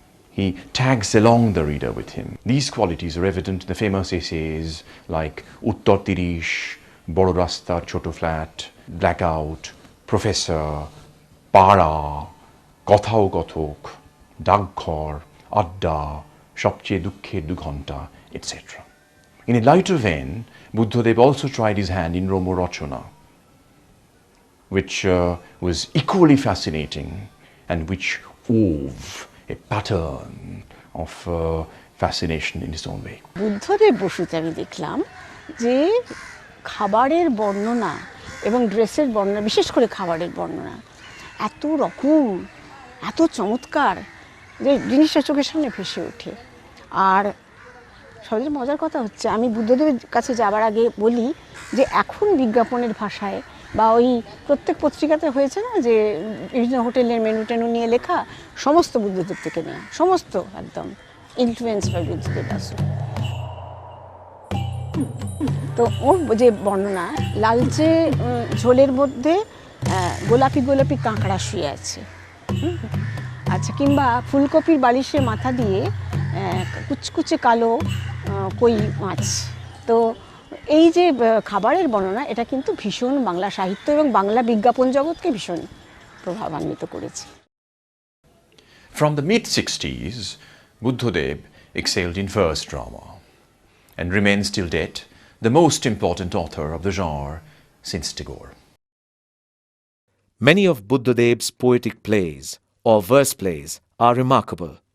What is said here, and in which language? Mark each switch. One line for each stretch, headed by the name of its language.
English: He tags along the reader with him. These qualities are evident in the famous essays like Uttar Tirish, Boro Rasta Choto Flat, Blackout, Professor, Para, Kothao Kothok, Dagkhor, Adda, Shopche Dukhe Dughonta, etc. In a lighter vein, Buddhadeb also tried his hand in Romo Rochona, which was equally fascinating and which wove a pattern of fascination in his own way.
Bangla: Buddhadeb বসুতে আমি দেখলাম যে খাবারের বর্ণনা এবং ড্রেসের বর্ণনা, বিশেষ করে খাবারের বর্ণনা এত রকম, এত চমৎকার যে জিনিসটা চোখের সামনে ভেসে ওঠে। আর সবচেয়ে মজার কথা হচ্ছে, আমি বুদ্ধদেবের কাছে যাবার আগে বলি যে এখন বিজ্ঞাপনের ভাষায় বা ওই প্রত্যেক পত্রিকাতে হয়েছে না যে বিভিন্ন হোটেলের মেনু টেনু নিয়ে লেখা, সমস্ত বুদ্ধদেব থেকে নেওয়া, সমস্ত একদম
English: influence by
Bangla: বুদ্ধদেব বাসু। তো ওর যে বর্ণনা, লালচে ঝোলের মধ্যে গোলাপি গোলাপি কাঁকড়া শুয়ে আছে, আচ্ছা, কিংবা ফুলকপির বালিশে মাথা দিয়ে কুচকুচে কালো কই মাছ। তো এই যে খাবারের বর্ণনা, এটা কিন্তু ভীষণ বাংলা সাহিত্য এবং বাংলা বিজ্ঞাপন জগৎকে ভীষণ প্রভাবান্বিত করেছে।
English: From the mid-60s, Buddhadeb excelled in verse drama and remains till date the most important author of the genre since Tagore. Many of Buddhadeb's poetic plays or verse plays are remarkable.